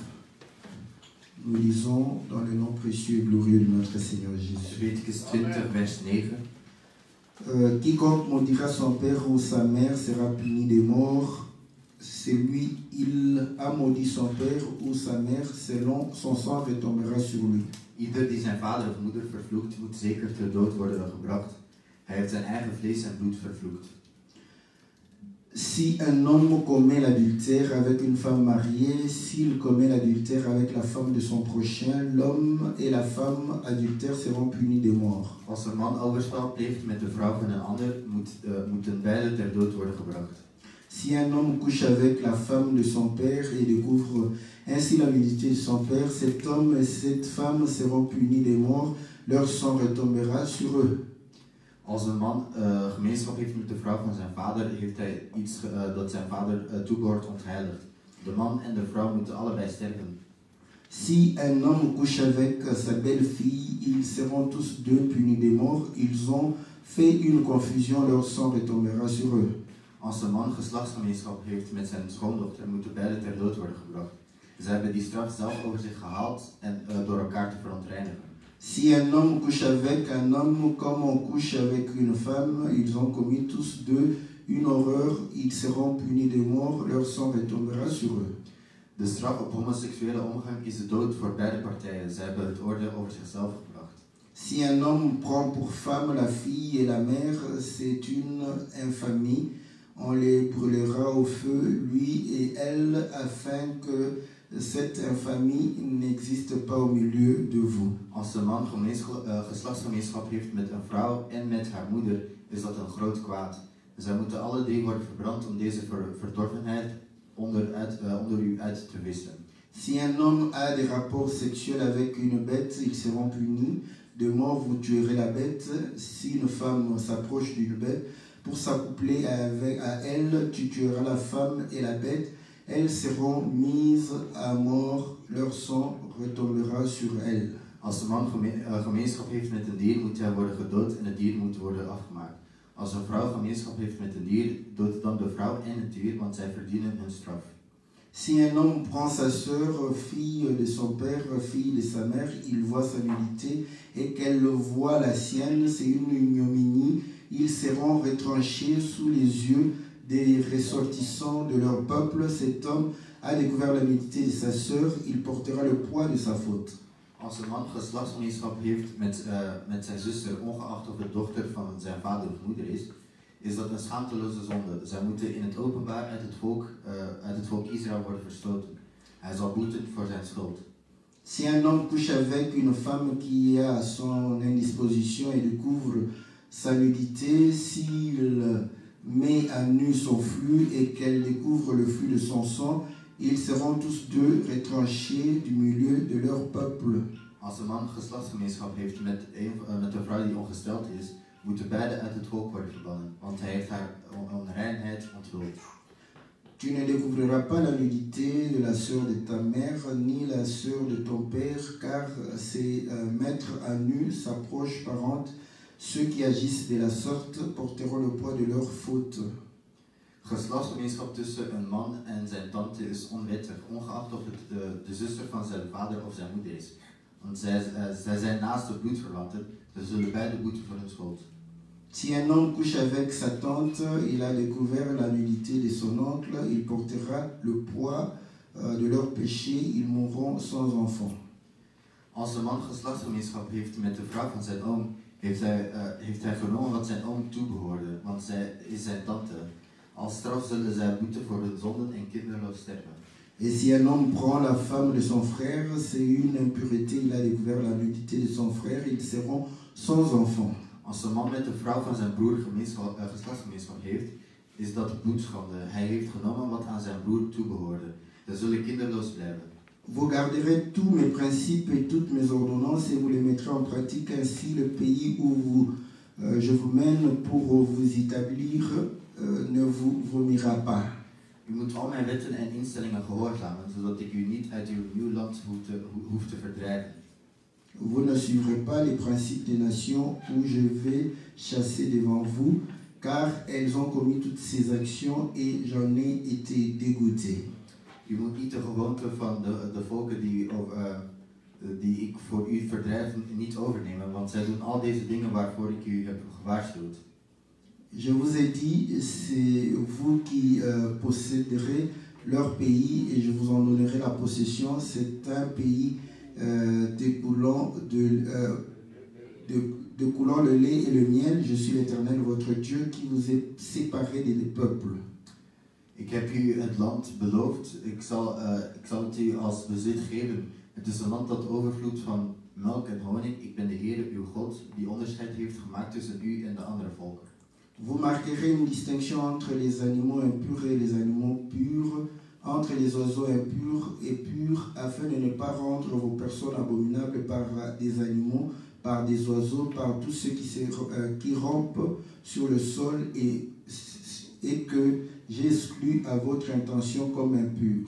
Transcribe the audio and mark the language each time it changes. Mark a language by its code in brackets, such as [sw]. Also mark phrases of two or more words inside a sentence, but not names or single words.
[fr] Nous lisons dans le nom précieux et glorieux de notre Seigneur Jésus. Leviticus 20, vers 9. Quiconque maudira son père ou sa mère sera puni de mort. Celui il a maudit son père ou sa mère, selon son sang retombera sur lui. [nl] Ieder die zijn vader of moeder vervloekt, moet zeker ter dood worden gebracht. Hij heeft zijn eigen vlees en bloed vervloekt. [fr] Si un homme commet l'adultère avec une femme mariée, s'il commet l'adultère avec la femme de son prochain, l'homme et la femme adultères seront punis de mort. [nl] Als een man overspel pleegt met de vrouw van een ander, moeten beide ter dood worden gebracht. [fr] Si un homme couche avec la femme de son père et découvre ainsi la nudité de son père, cet homme et cette femme seront punis de mort, leur sang retombera sur eux. [nl] Als een man gemeenschap heeft met de vrouw van zijn vader, heeft hij iets dat zijn vader toebehoort ontheiligd. De man en de vrouw moeten allebei sterven. [fr] Si un homme couche avec sa belle-fille, ils seront tous deux punis de mort. Ils ont fait une confusion, leur sang retombera sur eux. [nl] Als een man geslachtsgemeenschap heeft met zijn schoondochter, moeten beide ter dood worden gebracht. Ze hebben die straf zelf over zich gehaald en door elkaar te verontreinigen. [fr] Si un homme couche avec un homme comme on couche avec une femme, ils ont commis tous deux une horreur, ils seront punis de mort, leur sang retombera sur eux. [nl] De straf op homoseksuele omgang is de dood voor beide partijen. Ze hebben het oordeel over zichzelf gebracht. [fr] Si un homme prend pour femme la fille et la mère, c'est une infamie. On les brûlera au feu, lui et elle, afin que cette infamie n'existe pas au milieu de vous. [nl] Als een man geslachtsgemeenschap heeft met een vrouw en met haar moeder, is dat een groot kwaad. Zij moeten alle drie worden verbrand om deze verdorvenheid onder u uit te wissen. [fr] Si un homme a des rapports sexuels avec une bête, ils seront punis de mort, vous tuerez la bête. Si une femme s'approche d'une bête pour s'accoupler à elle, tu tueras la femme et la bête. Elles seront mises à mort, leur sang retombera sur elles. [nl] Als een man gemeenschap heeft met een dier, moet hij worden gedood en het dier moet worden afgemaakt. Als een vrouw gemeenschap heeft met een dier, dood dan de vrouw en het dier, want zij verdienen hun straf. [fr] Si un homme prend sa sœur, fille de son père, fille de sa mère, il voit sa nudité et qu'elle voit la sienne, c'est une ignominie. Ils seront retranchés sous les yeux des ressortissants de leur peuple. Cet homme a découvert la nudité de sa sœur, il portera le poids de sa faute. [nl] Als een man geslachtsgemeenschap heeft met zijn zuster, ongeacht of het dochter van zijn vader of moeder is dat een schaamteloze zonde. Zij moeten in het openbaar uit het volk Israël worden verstoten. Hij zal boeten voor zijn schuld. [fr] Si un homme couche avec une femme qui est à son indisposition et découvre sa nudité, s'il met à nu son flux et qu'elle découvre le flux de son sang, ils seront tous deux retranchés du milieu de leur peuple. [nl] Als een man geslachtsgemeenschap heeft met een vrouw die ongesteld is, moeten beide uit het volk worden verbannen, want hij heeft haar onreinheid onthuld. [fr] Tu ne découvriras pas la nudité de la sœur de ta mère, ni la sœur de ton père, car c'est mettre à nu sa proche parente. Ceux qui agissent de la sorte porteront le poids de leur faute. [nl] Geslachtsgemeenschap tussen een man en zijn tante is onwettig, ongeacht of het de zuster van zijn vader of zijn moeder is. Want zij zijn naaste bloedverwanten, ze zullen beide boeten voor hun schuld. [fr] Si un homme couche avec sa tante, il a découvert la nudité de son oncle, il portera le poids de leur péché, ils mourront sans enfant. [nl] Als de man geslachtsgemeenschap heeft met de vrouw van zijn oom, heeft hij genomen wat zijn oom toebehoorde, want zij is zijn tante. Als straf zullen zij boeten voor hun zonden en kinderloos sterven. [fr] Et si un homme prend la femme de son frère, c'est une impureté, il a découvert la nudité de son frère, ils seront sans enfant. [nl] Als de man met de vrouw van zijn broer geslachtsgemeenschap heeft, is dat bloedschande. Hij heeft genomen wat aan zijn broer toebehoorde. Ze zullen kinderloos blijven. [fr] Vous garderez tous mes principes et toutes mes ordonnances et vous les mettrez en pratique, ainsi le pays où je vous mène pour vous établir ne vous vomira pas. [nl] U moet al mijn wetten en instellingen gehoorzamen, zodat ik u niet uit uw nieuw land hoef te verdrijven. [fr] Vous ne suivrez pas les principes des nations où je vais chasser devant vous, car elles ont commis toutes ces actions et j'en ai été dégoûté. [nl] U moet niet de gewoonten van de volken die ik voor u verdrijf niet overnemen, want zij doen al deze dingen waarvoor ik u heb gewaarschuwd. [fr] Je vous ai dit, c'est vous qui posséderez leur pays et je vous en donnerai la possession. C'est un pays découlant le lait et le miel. Je suis l'Éternel, votre Dieu, qui vous est séparé des peuples. [nl] Ik heb u het land beloofd, ik zal het u als bezit geven. Het is een land dat overvloedt van melk en honing. Ik ben de Heer, uw God, die onderscheid heeft gemaakt tussen u en de andere volken. [fr] Vous marquerez une distinction entre les animaux impurs et les animaux purs, entre les oiseaux impurs et purs, afin de ne pas rendre vos personnes abominables par des animaux, par des oiseaux, par tous ceux qui rampent sur le sol et que j'exclus à votre intention comme impurs.